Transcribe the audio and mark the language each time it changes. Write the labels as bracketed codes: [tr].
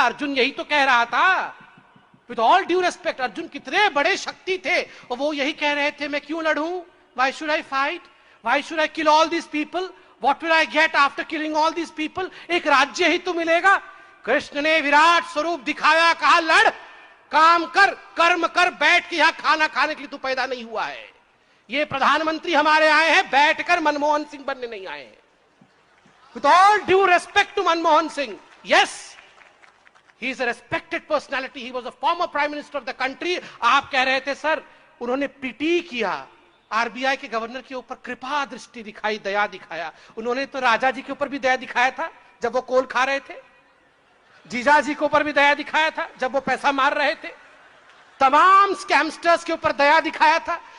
[hi] अर्जुन यही तो कह रहा था, [en] with all due respect, [hi] Arjun कितने बड़े शक्ति थे और वो यही कह रहे थे, मैं क्यों लड़ूं, [en] why should I fight, why should I kill all this people, [hi] what will I get after killing all this people, एक राज्य ही तो मिलेगा। कृष्ण ने विराट स्वरूप दिखाया, कहा लड़, काम कर, कर्म कर, बैठ के यहां खाना खाने के लिए तू पैदा नहीं हुआ है। ये प्रधानमंत्री हमारे आए हैं बैठकर मनमोहन सिंह बनने नहीं आए हैं। [en] With all due respect to Manmohan Singh, yes, he is a respected personality, he was a former prime minister of the country। [hi] आप कह रहे थे सर उन्होंने पीटी किया, आरबीआई के गवर्नर के ऊपर कृपा दृष्टि दिखाई, दया दिखाया। उन्होंने तो राजा जी के ऊपर भी दया दिखाया था जब वो कोल खा रहे थे, जीजा जी के ऊपर भी दया दिखाया था जब वो पैसा मार रहे थे, तमाम स्कैमस्टर्स के ऊपर दया दिखाया था।